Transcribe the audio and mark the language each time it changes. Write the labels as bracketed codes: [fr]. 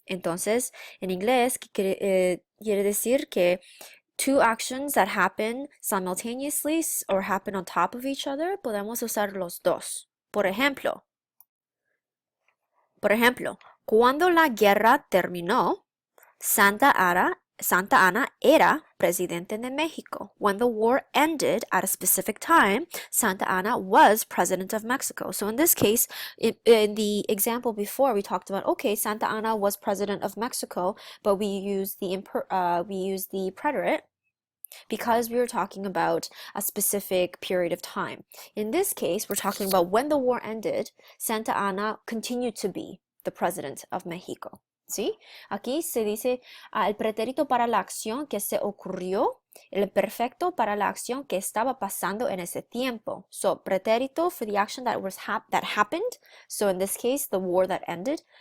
[es] Entonces, en inglés, quiere decir que [en] two actions that happen simultaneously or happen on top of each other, [es] podemos usar los dos. Por ejemplo, cuando la guerra terminó, Santa Ana era presidente de Mexico. [en] When the war ended at a specific time, Santa Ana was president of Mexico. So in this case, in the example before, we talked about, okay, Santa Ana was president of Mexico, but we use the preterite because we were talking about a specific period of time. In this case, we're talking about when the war ended, Santa Ana continued to be the president of Mexico. [es] ¿Sí? Aquí se dice el pretérito para la acción que se ocurrió, el perfecto para la acción que estaba pasando en ese tiempo. [en] So, pretérito for the action that happened. So, in this case, the war that ended.